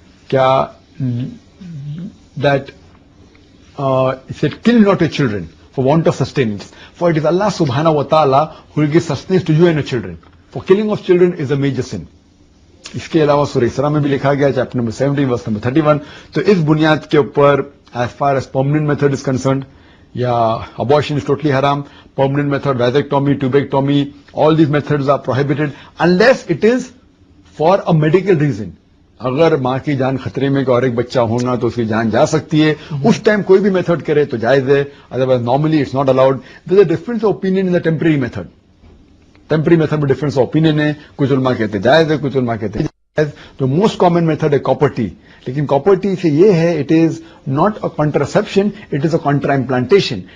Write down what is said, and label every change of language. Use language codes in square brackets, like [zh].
[en] क्या that it said kill not your children for want of sustenance, for it is Allah सुब्हानहू व तआला who will give sustenance to you and your children. For killing of children is a major sin. [hi] इसके अलावा सूरह इसरा में भी लिखा गया चैप्टर नंबर 70 वर्स नंबर 31. तो इस बुनियाद के ऊपर [en] As far as permanent method is concerned, yeah, abortion is totally haram. Permanent method, vasectomy, tubectomy, all these methods are prohibited unless it is for a medical reason. [hi] अगर माँ की जान खतरे में और एक बच्चा होना तो उसकी जान जा सकती है, उस टाइम कोई भी मेथड करे तो जायज है. [en] Otherwise normally it's not allowed. There is a difference of opinion in the temporary method. [hi] Temporary method में [en] difference of opinion [hi] है. कुछ उलमा कहते हैं जायज है, कुछ उलमा कहते हैं. [en] The most common method है copper T. [hi] लेकिन कॉपर टी से ये है, [en] It is not a contraception, it is a contra implantation.